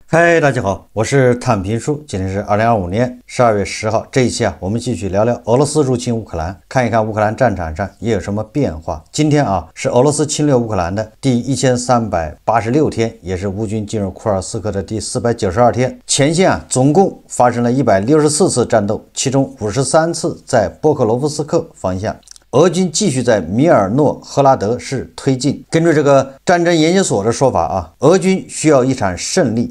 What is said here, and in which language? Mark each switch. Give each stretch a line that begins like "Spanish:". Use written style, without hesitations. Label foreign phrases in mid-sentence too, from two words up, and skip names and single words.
Chinese: 嗨，大家好，我是躺平叔，今天是2025年12月10号。这一期我们繼續聊聊俄羅斯入侵烏克蘭，看一看烏克蘭戰場上也有什麼變化。今天是俄羅斯侵略烏克蘭的第1386天，也是烏軍進入庫爾斯克的第492天。前線總共發生了164次戰鬥，其中53次在波克羅夫斯克方向。俄軍繼續在米爾諾赫拉德市推進。根據這個戰爭研究所的說法俄軍需要一場勝利。